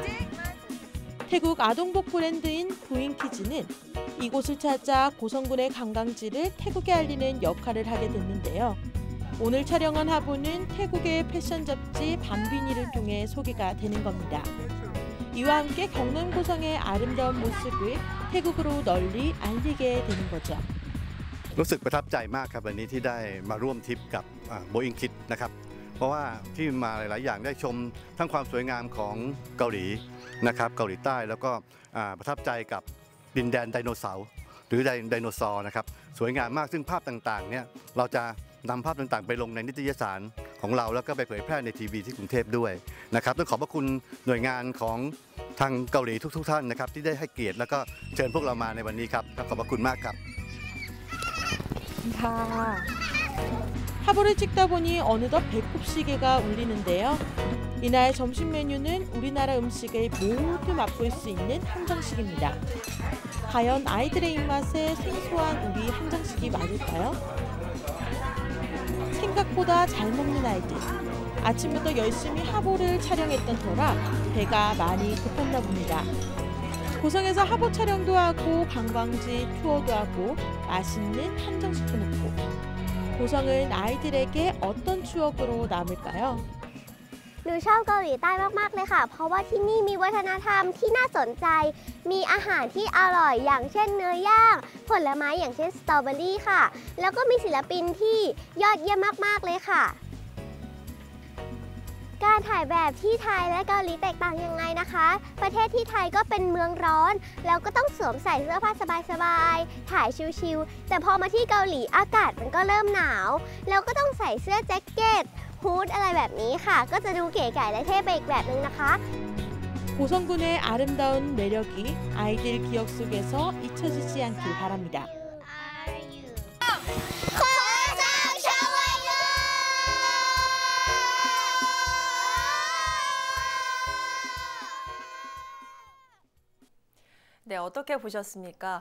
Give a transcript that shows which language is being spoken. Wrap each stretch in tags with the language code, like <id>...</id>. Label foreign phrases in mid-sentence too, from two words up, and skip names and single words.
<ko>태국 아동복 브랜드인 부잉키즈는 이곳을 찾아 고성군의 관광지를 태국에 알리는 역할을 하게 됐는데요. 오늘 촬영한 화보는 태국의 패션 잡지 밤비니를 통해 소개가 되는 겁니다. 이와 함께 경남 고성의 아름다운 모습을 태국으로 널리 알리게 되는 거죠.</ko> <th>รู้สึกประทับใจมากครับวันนี้ที่ได้มาร่วมทริปกับBoeing Kids นะครับเพราะว่าที่มาหลายๆอย่างได้ชมทั้งความ สวยงามของเกาหลีนะครับเกาหลีใต้แล้วก็ประทับใจกับดินแดนไดโนเสาร์หรือไดโนเสาร์นะครับสวยงามมากซึ่งภาพต่างๆเนี่ยเราจะนำภาพต่างๆไปลงในนิตยสารของเราแล้วก็ไปเผยแพร่ในทีวีที่กรุงเทพด้วยนะครับต้องขอบพระคุณหน่วยงานของทางเกาหลีทุกๆท่านนะครับที่ได้ให้เกียรติแล้วก็เชิญพวกเรามาในวันนี้ครับขอบพระคุณมากครับ</th> <ko>화보를 찍다 보니 어느덧 배꼽 시계가 울리는데요. 이날 점심 메뉴는 우리나라 음식을 모두 맛볼 수 있는 한정식입니다. 과연 아이들의 입맛에 생소한 우리 한정식이 맞을까요? 생각보다 잘 먹는 아이들. 아침부터 열심히 화보를 촬영했던 터라 배가 많이 고팠나 봅니다. 고성에서 화보 촬영도 하고 관광지 투어도 하고 맛있는 한정식도 먹고 고성은 아이들에게 어떤 추억으로 남을까요?</ko> <th>หนูชอบเกาหลีใต้มากๆเลยค่ะเพราะว่าที่นี่มีวัฒนธรรมที่น่าสนใจมีอาหารที่อร่อยอย่างเช่นเนื้อย่างผลไม้อย่างเช่นสตรอเบอรี่ค่ะแล้วก็มีศิลปินที่ยอดเยี่ยมมากๆเลยค่ะ การถ่ายแบบที่ไทยและเกาหลีแตกต่างยังไงนะคะประเทศที่ไทยก็เป็นเมืองร้อนแล้วก็ต้องสวมใส่เสื้อผ้าสบายๆถ่ายชิลๆแต่พอมาที่เกาหลีอากาศมันก็เริ่มหนาวแล้วก็ต้องใส่เสื้อแจ็คเก็ตฮูดอะไรแบบนี้ค่ะก็จะดูเก๋ไก๋และเท่ไปอีกแบบนึงนะคะ</th> <ko>고성군의 아름다운 매력이 아이들 기억 속에서 잊혀지지 않길 바랍니다. 네, 어떻게 보셨습니까?</ko>